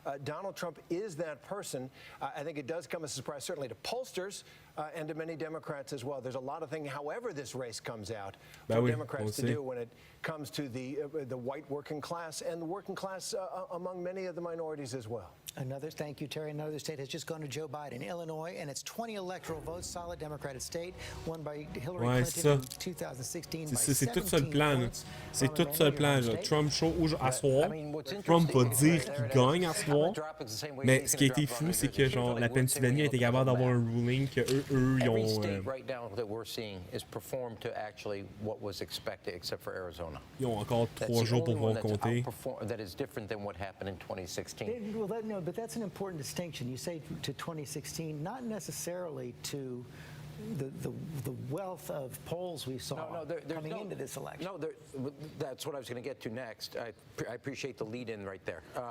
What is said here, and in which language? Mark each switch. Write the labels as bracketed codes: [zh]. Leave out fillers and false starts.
[en] Donald Trump is that person. I think it does come as a surprise, certainly to pollsters and to many Democrats as well. There's a lot of things, however this race comes out, for Democrats to do when it comes to the white working class and the working class among many of the minorities as well. Thank you, Terry. Another state has just gone to Joe Biden, Illinois, and it's 20 electoral votes, solid Democratic state, won by Hillary Clinton in 2016 by 17 [fr] C'est tout ça le plan. C'est tout ça le plan. Trump show à soir. Trump va dire qu'il gagne à soir. Mais ce qui a été fou, c'est que genre la Pennsylvanie a été capable d'avoir un ruling que eux ils ont. Ils ont encore 3 jours pour pouvoir compter. [en] But that's an important distinction. You say to 2016, not necessarily to the wealth of polls we saw coming into this election. No, that's what I was going to get to next. I appreciate the lead-in right there.